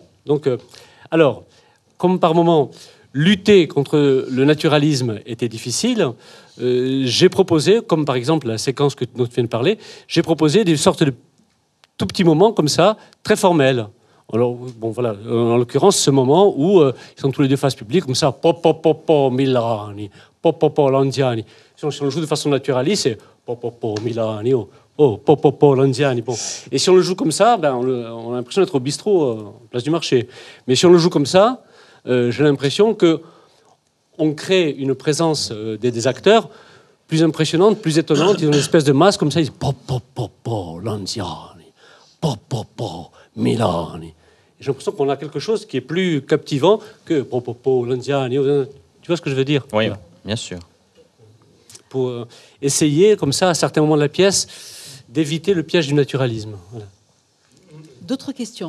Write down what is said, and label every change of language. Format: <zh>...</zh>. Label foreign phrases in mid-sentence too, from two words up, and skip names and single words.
<fr>Donc, alors, comme par moment, lutter contre le naturalisme était difficile, j'ai proposé, comme par exemple la séquence dont tu viens de parler, j'ai proposé des sortes de tout petits moments comme ça, très formels. Alors, bon, voilà, en l'occurrence, ce moment où ils sont tous les deux face publique, comme ça, po, po, po, po, Milani, po, po, po, Landiani. Si on le joue de façon naturaliste, c'est po, po, po, Milani, oh, po, po, po, Landiani. Bon. Et si on le joue comme ça, ben, on a l'impression d'être au bistrot, en place du marché. Mais si on le joue comme ça, j'ai l'impression qu'on crée une présence des acteurs plus impressionnante, plus étonnante. Ils ont une espèce de masque comme ça, ils disent po, po, po, po, Landiani, po, po, po, Milani. J'ai l'impression qu'on a quelque chose qui est plus captivant que Popopo, Landiani. Tu vois ce que je veux dire? Oui, voilà. Bien sûr. Pour essayer, comme ça, à certains moments de la pièce, d'éviter le piège du naturalisme. Voilà. D'autres questions?</fr>